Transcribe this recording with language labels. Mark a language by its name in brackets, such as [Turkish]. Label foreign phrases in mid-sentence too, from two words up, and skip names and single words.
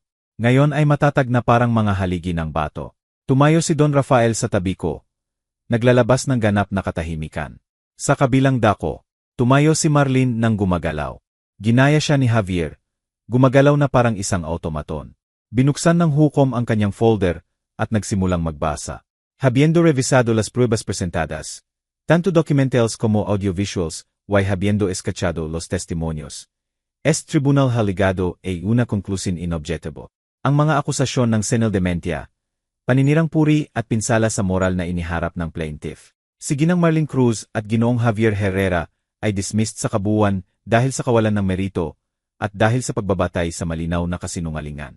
[Filipino] Ngayon ay matatag na parang mga haligi ng bato. Tumayo si Don Rafael sa tabi ko. Naglalabas ng ganap na katahimikan. Sa kabilang dako, tumayo si Marlene nang gumagalaw. Ginaya siya ni Javier. Gumagalaw na parang isang automaton. Binuksan ng hukom ang kanyang folder at nagsimulang magbasa. [Spanish] Habiendo revisado las pruebas presentadas, tanto documentales como audiovisuals, y habiendo escuchado los testimonios, este tribunal ha ligado a una conclusión inobjetable. [Filipino] Ang mga akusasyon ng senil dementia, paninirang puri at pinsala sa moral na iniharap ng plaintiff. Si Ginang Marlene Cruz at Ginoong Javier Herrera ay dismissed sa kabuuan dahil sa kawalan ng merito at dahil sa pagbabatay sa malinaw na kasinungalingan.